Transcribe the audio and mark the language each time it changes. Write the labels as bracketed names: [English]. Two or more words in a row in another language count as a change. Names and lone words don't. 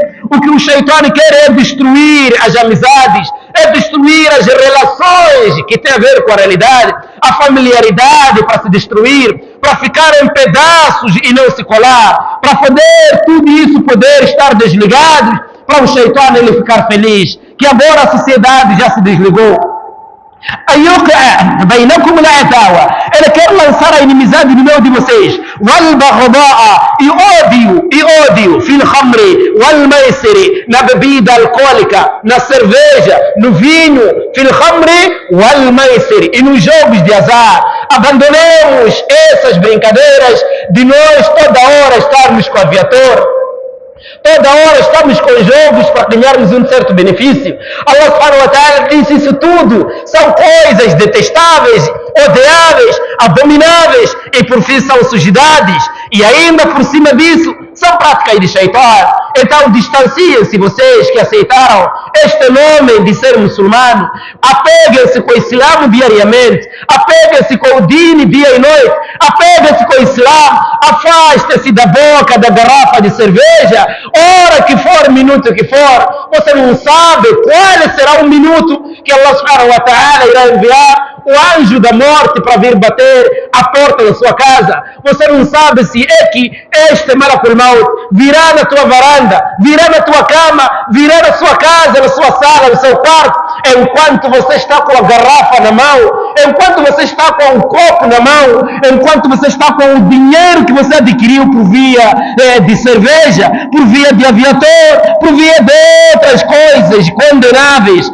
[Portuguese] O que o Shaitã quer é destruir as amizades, é destruir as relações que tem a ver com a realidade, a familiaridade para se destruir, para ficar em pedaços e não se colar, para poder tudo isso poder estar desligado, para o Shaitã ele ficar feliz, que agora a sociedade já se desligou. Ele quer lançar a inimizade no meio de vocês. E ódio [Arabic] في الخمر والميسر, [Portuguese] na bebida alcoólica, na cerveja, no vinho, [Arabic] في الخمر والميسر, [Portuguese] e nos jogos de azar. Abandonemos essas brincadeiras de nós toda hora estarmos com a viatura, toda hora estamos com jogos para ganharmos um certo benefício. Allah [Arabic] سبحانه وتعالى [Portuguese] disse: isso tudo são coisas detestáveis, odiáveis, abomináveis e por fim são sujidades. E ainda por cima disso são práticas de Shaitã. Então distanciem-se vocês que aceitaram este nome de ser muçulmano. Apeguem-se com o Islã diariamente, apeguem-se com o Dini dia e noite, apeguem-se com o Islã, afaste-se da boca da garrafa de cerveja, hora que for, minuto que for. Você não sabe qual será o minuto que Allah [Arabic] سبحانه وتعالى [Portuguese] irá enviar o anjo da morte para vir bater a porta da sua casa. Você não sabe se é que este [Arabic] ملك الموت [Portuguese] virá na tua varanda, virá na tua cama, virá na sua casa, na sua sala, no seu quarto, enquanto você está com a garrafa na mão, enquanto você está com o copo na mão, enquanto você está com o dinheiro que você adquiriu por via de cerveja, por via de aviator, por via de outras coisas condenáveis.